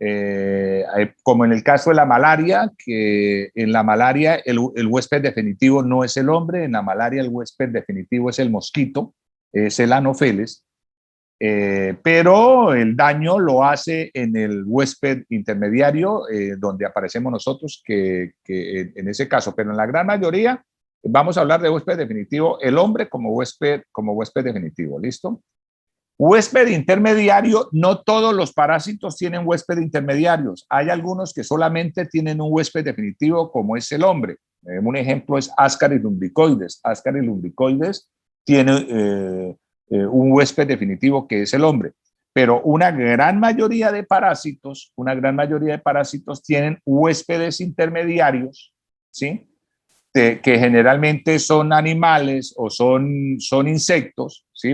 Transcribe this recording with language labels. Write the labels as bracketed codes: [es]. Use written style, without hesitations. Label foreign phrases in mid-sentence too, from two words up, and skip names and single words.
[es] como en el caso de la malaria, que en la malaria el huésped definitivo no es el hombre, en la malaria el huésped definitivo es el mosquito, es el Anopheles, pero el daño lo hace en el huésped intermediario, donde aparecemos nosotros, que en ese caso, pero en la gran mayoría vamos a hablar de huésped definitivo, el hombre como huésped definitivo, ¿listo? Huésped intermediario, no todos los parásitos tienen huésped intermediarios. Hay algunos que solamente tienen un huésped definitivo, como es el hombre. Un ejemplo es Ascaris lumbricoides. Ascaris lumbricoides tiene un huésped definitivo que es el hombre. Pero una gran mayoría de parásitos tienen huéspedes intermediarios, ¿sí? Que generalmente son animales o son insectos, ¿sí?